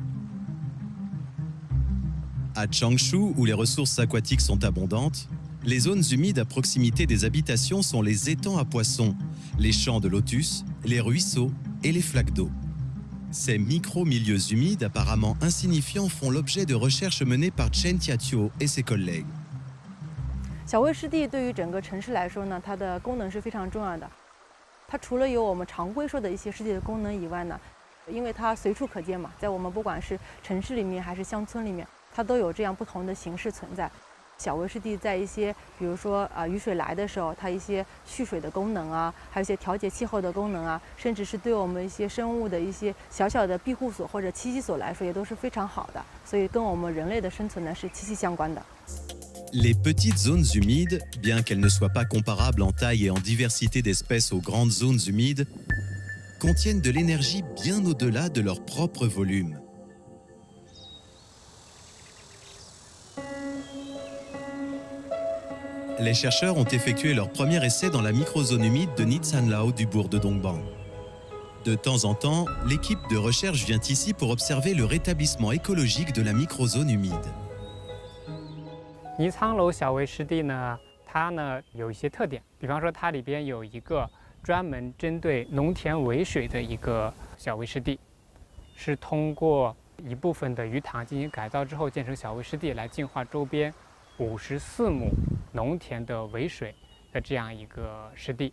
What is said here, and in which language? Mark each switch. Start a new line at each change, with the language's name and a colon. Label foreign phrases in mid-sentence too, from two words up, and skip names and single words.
French: À Changshu, où les ressources aquatiques sont abondantes, les zones humides à proximité des habitations sont les étangs à poissons, les champs de lotus, les ruisseaux et les flaques d'eau. Ces micro-milieux humides apparemment insignifiants font l'objet de recherches menées par Chen Tiatuo et ses collègues.
Chinese: 小微湿地对于整个城市来说呢，它的功能是非常重要的。它除了有我们常规说的一些湿地的功能以外呢，因为它随处可见嘛，在我们不管是城市里面还是乡村里面，它都有这样不同的形式存在。小微湿地在一些，比如说雨水来的时候，它一些蓄水的功能啊，还有一些调节气候的功能啊，甚至是对我们一些生物的一些小小的庇护所或者栖息所来说，也都是非常好的。所以跟我们人类的生存呢是息息相关的。
French: Les petites zones humides, bien qu'elles ne soient pas comparables en taille et en diversité d'espèces aux grandes zones humides, contiennent de l'énergie bien au-delà de leur propre volume. Les chercheurs ont effectué leur premier essai dans la microzone humide de Nitsanlao du bourg de Dongbang. De temps en temps, l'équipe de recherche vient ici pour observer le rétablissement écologique de la microzone humide.
Chinese: 尼苍楼小微湿地呢，它呢有一些特点，比方说它里边有一个专门针对农田围水的一个小围湿地，是通过一部分的鱼塘进行改造之后建成小围湿地，来净化周边54亩农田的围水的这样一个湿地。